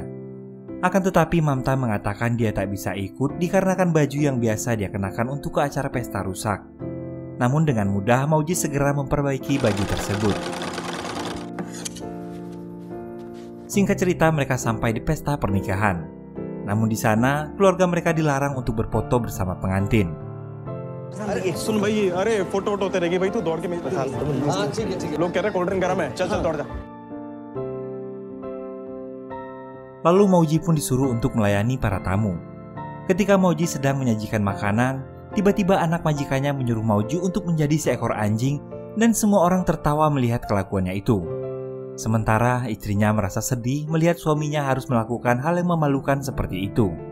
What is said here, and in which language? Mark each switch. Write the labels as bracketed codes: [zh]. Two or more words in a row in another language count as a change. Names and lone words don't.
[id] Akan tetapi Mamta mengatakan dia tak bisa ikut dikarenakan baju yang biasa dia kenakan untuk ke acara pesta rusak. Namun dengan mudah Mauji segera memperbaiki baju tersebut. Singkat cerita mereka sampai di pesta pernikahan. Namun di sana keluarga mereka dilarang untuk berfoto bersama pengantin. [hi] सुन भाई अरे फोटो होते रहेगी भाई तू दौड़ के मेरे पास लोग कह रहे [en] cold drink [hi] गरम है चल चल दौड़ जा. [id] Lalu Mauji pun disuruh untuk melayani para tamu. Ketika Mauji sedang menyajikan makanan, tiba-tiba anak majikannya menyuruh Mauji untuk menjadi seekor anjing dan semua orang tertawa melihat kelakuannya itu. Sementara istrinya merasa sedih melihat suaminya harus melakukan hal yang memalukan seperti itu.